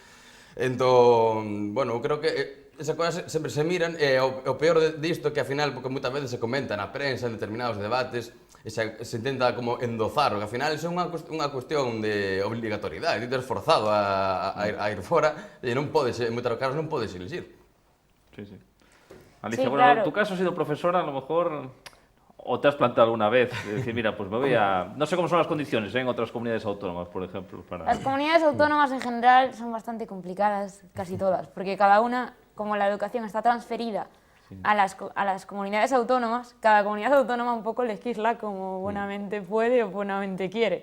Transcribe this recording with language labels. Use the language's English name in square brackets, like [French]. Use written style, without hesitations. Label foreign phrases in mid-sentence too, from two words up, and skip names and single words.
[Galician] Entón, bueno, creo que esas cousas sempre se miran, e o peor disto que, ao final, porque moitas veces se comenta na prensa, en determinados debates, se intenta como endozar, que ao final é unha cuestión de obligatoriedade, ti tes forzado a ir fora, e non podes, en moitos casos non podes elixir. [Spanish] Sí, sí. Alicia, Sí, bueno, claro. en tu caso has sido profesora, a lo mejor, o te has planteado alguna vez, de decir, mira, pues me voy a... No sé cómo son las condiciones en otras comunidades autónomas, por ejemplo, para... Las comunidades autónomas en general son bastante complicadas, casi todas, porque cada una, como la educación está transferida a las comunidades autónomas, cada comunidad autónoma un poco legisla como buenamente puede o buenamente quiere.